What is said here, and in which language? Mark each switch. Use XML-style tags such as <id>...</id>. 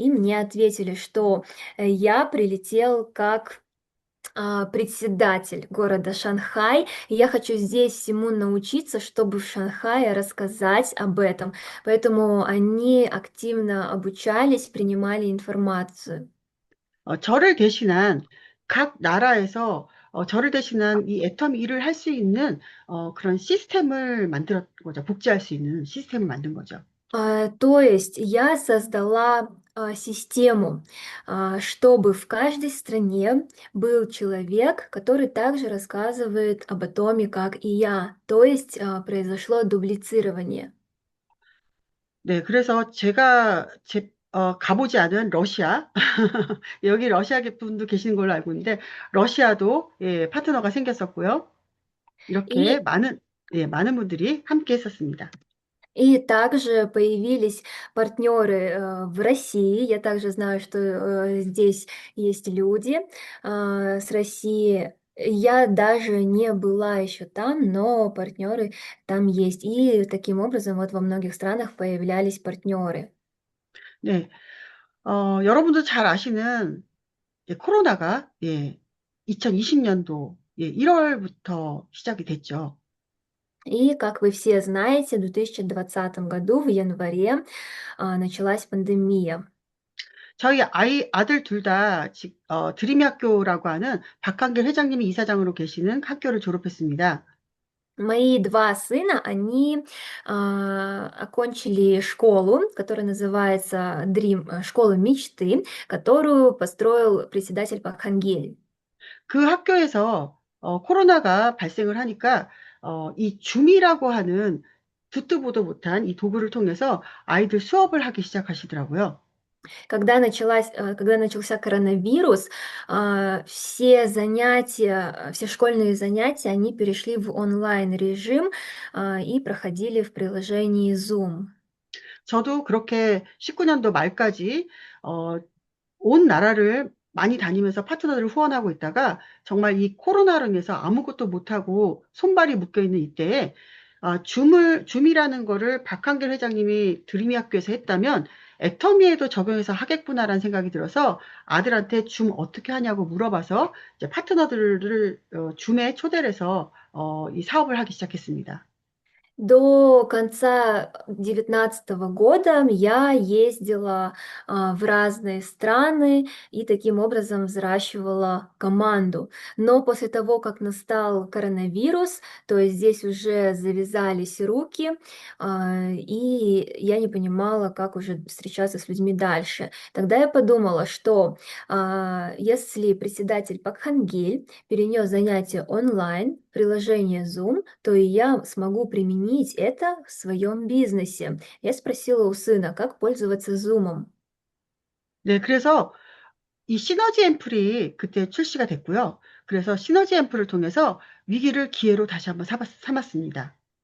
<ru>И мне ответили, что я прилетел как председатель города Шанхай. И я хочу здесь всему научиться, чтобы в Шанхае рассказать об этом. Поэтому они активно обучались, принимали информацию.</ru> <ko>저를 대신한 각 나라에서 저를 대신한 이 애텀 일을 할 수 있는 그런 시스템을 만들었던 거죠. 복제할 수 있는 시스템을 만든 거죠.</ko> <ru>То есть я создала систему, чтобы в каждой стране был человек, который также рассказывает об атоме, как и я. То есть произошло дублицирование.</ru> <ko>네, 그래서 제가 가보지 않은 러시아, 여기 러시아 분도 계시는 걸로 알고 있는데, 러시아도 예, 파트너가 생겼었고요. 이렇게</ko> <ru>И</ru> <ko>많은 분들이 함께 했었습니다.</ko> <ru>И также появились партнеры в России. Я также знаю, что здесь есть люди с России. Я даже не была еще там, но партнеры там есть. И таким образом вот во многих странах появлялись партнеры.</ru> <ko>네, 여러분도 잘 아시는 예, 코로나가 예, 2020년도 예, 1월부터 시작이 됐죠.</ko> <ru>И, как вы все знаете, в 2020 году в январе началась пандемия.</ru> <ko>저희 아들 둘 다 드림이 학교라고 하는 박한길 회장님이 이사장으로 계시는 학교를 졸업했습니다.</ko> <ru>Мои 2 сына, они окончили школу, которая называется школа мечты, которую построил председатель Пак Хангель.</ru> <ko>그 학교에서 코로나가 발생을 하니까 이 줌이라고 하는 듣도 보도 못한 이 도구를 통해서 아이들 수업을 하기 시작하시더라고요.</ko> <ru>Когда начался коронавирус, все занятия, все школьные занятия, они перешли в онлайн-режим, и проходили в приложении Zoom.</ru> <ko>저도 그렇게 19년도 말까지 어, 온 나라를 많이 다니면서 파트너들을 후원하고 있다가 정말 이 코로나로 인해서 아무것도 못하고 손발이 묶여 있는 이때에 줌이라는 거를 박한길 회장님이 드림이 학교에서 했다면 애터미에도 적용해서 하겠구나라는 생각이 들어서 아들한테 줌 어떻게 하냐고 물어봐서 이제 파트너들을 줌에 초대를 해서 이 사업을 하기 시작했습니다.</ko> <ru>До конца 19 года я ездила в разные страны и таким образом взращивала команду. Но после того, как настал коронавирус, то есть здесь уже завязались руки, и я не понимала, как уже встречаться с людьми дальше. Тогда я подумала, что если председатель Пакхангель перенес занятия онлайн, приложение Zoom, то и я смогу применить это в своем бизнесе. Я спросила у сына, как пользоваться Zoom.</ru> <ko>네, 그래서 이 시너지 앰플이 그때 출시가 됐고요. 그래서 시너지 앰플을 통해서 위기를 기회로 다시 한번 삼았습니다.</ko>